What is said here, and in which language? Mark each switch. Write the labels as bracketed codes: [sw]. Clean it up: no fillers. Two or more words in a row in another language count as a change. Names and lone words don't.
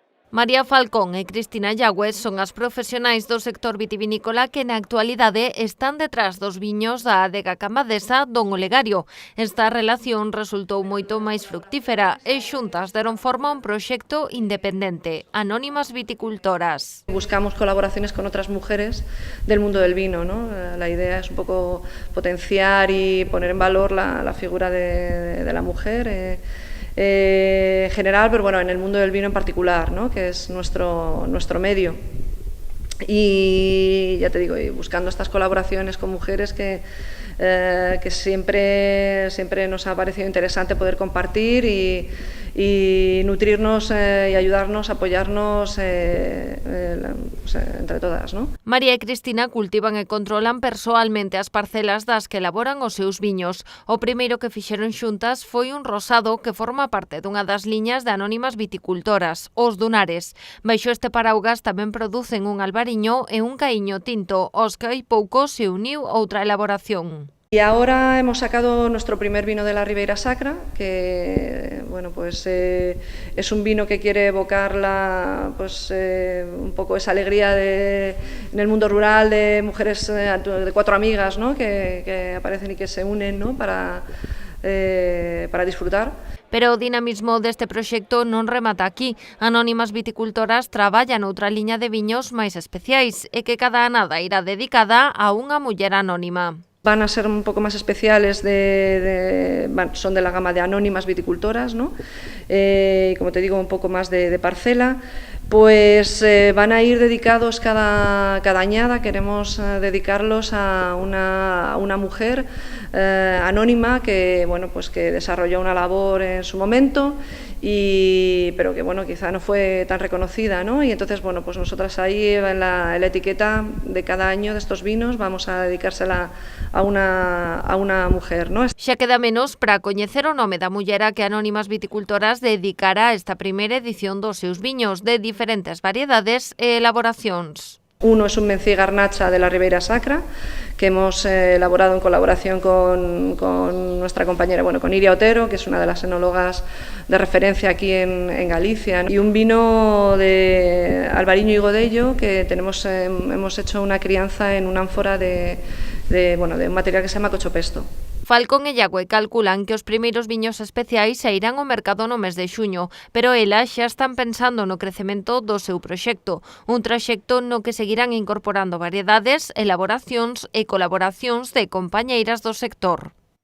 [gl] María Falcón e Cristina Llagües son as profesionais do sector vitivinícola que na actualidade están detrás dos viños da adega cambadesa Don Olegario. Esta relación resultou moito máis fructífera e xuntas deron forma a un proxecto independente, Anónimas Viticultoras. [es] Buscamos colaboraciones con otras mujeres del mundo del vino, ¿no? La idea es un poco potenciar y poner en valor la figura de la mujer en general, pero bueno, en el mundo del vino en particular, ¿no? Que es nuestro medio. Y ya te digo, y buscando estas colaboraciones con mujeres que siempre nos ha parecido interesante poder compartir y nutrirnos y ayudarnos, apoyarnos entre todas, ¿no? [gl] María e Cristina cultivan e controlan persoalmente as parcelas das que elaboran os seus viños. O primeiro que fixeron xuntas foi un rosado que forma parte dunha das liñas de Anónimas Viticultoras, os Dunares. Baixo este paraugas tamén producen un albariño e un caíño tinto, aos que hai pouco se uniu outra elaboración. [es] Y ahora hemos sacado nuestro primer vino de la Ribeira Sacra, que bueno, pues, es un vino que quiere evocar un poco esa alegría en el mundo rural de mujeres, de cuatro amigas, ¿no? que aparecen y que se unen, ¿no? para disfrutar. [gl] Pero o dinamismo deste proxecto non remata aquí. Anónimas Viticultoras traballa noutra liña de viños máis especiais e que cada anada irá dedicada a unha muller anónima. [es] Van a ser un poco más especiales, son de la gama de Anónimas Viticultoras, ¿no? Como te digo, un poco más de parcela, pues van a ir dedicados cada añada, queremos dedicarlos a una mujer anónima que, bueno, pues que desarrolló una labor en su momento, pero que bueno, quizá no fue tan reconocida, ¿no? Y entonces, bueno, pues nosotras ahí en la etiqueta de cada año de estos vinos vamos a dedicársela a una mujer, ¿no? [gl] Xa queda menos para coñecer o nome da muller a que Anónimas Viticultoras dedicará esta primeira edición dos seus viños de diferentes variedades e elaboracións. [es] Uno es un Mencía Garnacha de la Ribeira Sacra, que hemos elaborado en colaboración con nuestra compañera, bueno, con Iria Otero, que es una de las enólogas de referencia aquí en Galicia, ¿no? Y un vino de albariño y godello que hemos hecho una crianza en una ánfora de un material que se llama cochopesto. [gl] Falcón e Llagüe calculan que os primeiros viños especiais sairán ao mercado no mes de xuño, pero elas xa están pensando no crecemento do seu proxecto, un traxecto no que seguirán incorporando variedades, elaboracións e colaboracións de compañeiras do sector.